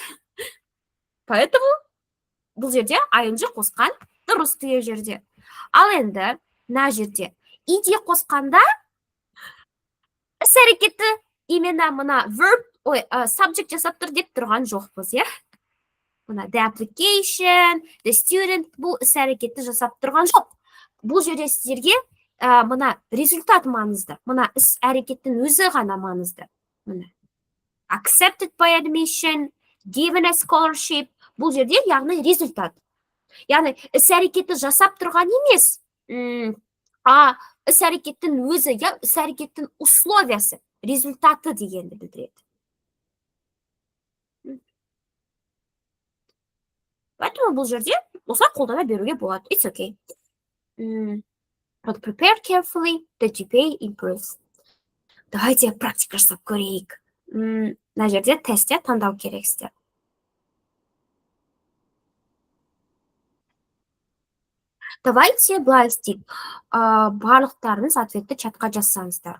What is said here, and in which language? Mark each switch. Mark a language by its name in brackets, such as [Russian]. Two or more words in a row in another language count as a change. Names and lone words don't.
[Kazakh] Поэтому бұл жерде ing қосқан дұрыс деген жерде. Ал енді мына жерде ide қосқанда іс-әрекетті именно мына [English] verb, subject [Kazakh] жасап тұр деп тұрған жоқпыз, иә? Мына [English] the application, the student [Kazakh] бұл іс-әрекетті жасап тұрған жоқ. Бұл жерде сіздерге мына результат маңызды. Мына іс-әрекеттің өзі ғана маңызды. [English] Мына accepted by admission, given a scholarship. [Kazakh] Бұл жерде яғни результат. Яғни іс-әрекетті жасап тұрған емес, іс-әрекеттің өзі, іс-әрекеттің условиясы, результаты дегенді білдіреді. Поэтому бұл жерде осылай қолдана беруге болады. [English] It's okay. But prepare carefully, the GPA improves. [Kazakh] Давайте практика жасап көрейік. Мына жерде тестте таңдау керексіздер. Давайте былай істейік. Барлықтарыңыз ответті чатқа жазсаңыздар.